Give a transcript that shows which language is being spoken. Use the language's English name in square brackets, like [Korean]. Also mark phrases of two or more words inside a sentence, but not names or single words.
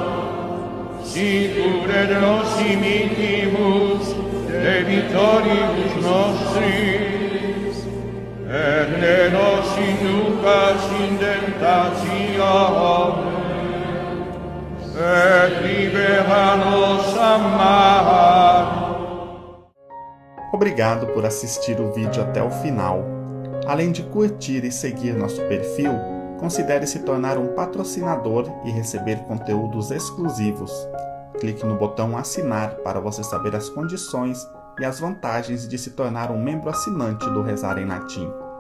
[Latin] sicur et nos imittimus debitoribus nostris, et ne nos inducas in tentationem, et libera-nos a mal. [Portuguese] Obrigado por assistir o vídeo até o final. Além de curtir e seguir nosso perfil, considere se tornar um patrocinador e receber conteúdos exclusivos. Clique no botão assinar para você saber as condições e as vantagens de se tornar um membro assinante do Rezar em Latim.